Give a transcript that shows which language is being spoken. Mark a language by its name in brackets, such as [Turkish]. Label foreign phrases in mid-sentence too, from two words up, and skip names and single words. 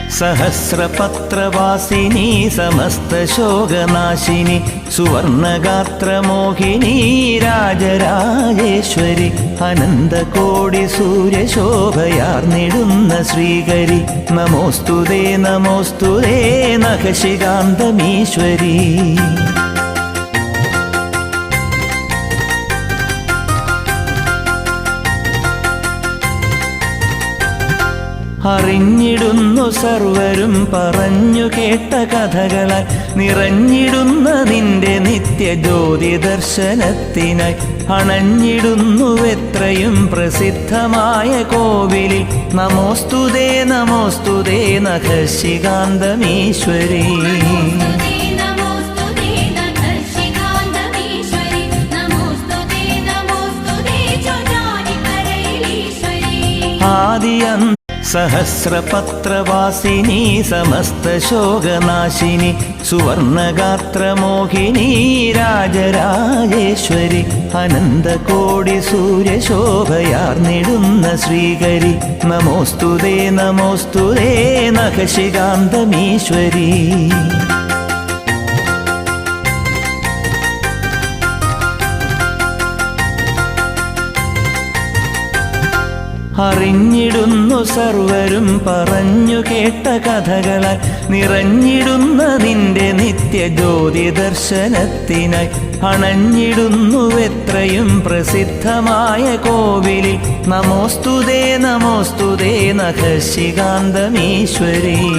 [Sanskrit] सहस्रपत्रवासिनी समस्तशोकनाशिनी सुवर्णगात्रमोहिनी राजराजेश्वरी अनन्तकोटिसूर्यशोभयार्निडुन्न श्रीकरि नमोस्तुते नमोस्तुते नखशिकान्तमीश्वरी [Malayalam] അറിഞ്ഞിടുന്നു സർവരും പറഞ്ഞു കേട്ട കഥകളാൽ നിറഞ്ഞിടുന്ന നിന്റെ നിത്യജ്യോതി ദർശനത്തിനായി അണഞ്ഞിടുന്നു എത്രയും പ്രസിദ്ധമായ കോവിലിൽ നമോസ്തുതേ നമോസ്തുതേ നഖശികാന്തമീശ്വരീ [Sanskrit] ആദിയന്ത सहस्रपत्रवासिनी समस्तशोकनाशिनी सुवर्णगात्रमोहिनी राजराजेश्वरी अनन्तकोटिसूर्यशोभयार्निडुन्न श्रीकरि नमोस्तुते नमोस्तुते नखशिकान्तमीश्वरी [Malayalam] അറിഞ്ഞിടുന്നു സർവരും പറഞ്ഞു കേട്ട കഥകളാൽ നിറഞ്ഞിടുന്ന നിന്റെ നിത്യജ്യോതി ദർശനത്തിനായി അണഞ്ഞിടുന്നു എത്രയും പ്രസിദ്ധമായ കോവിലിൽ നമോസ്തുതേ നമോസ്തുതേ നഖശികാന്തമീശ്വരീ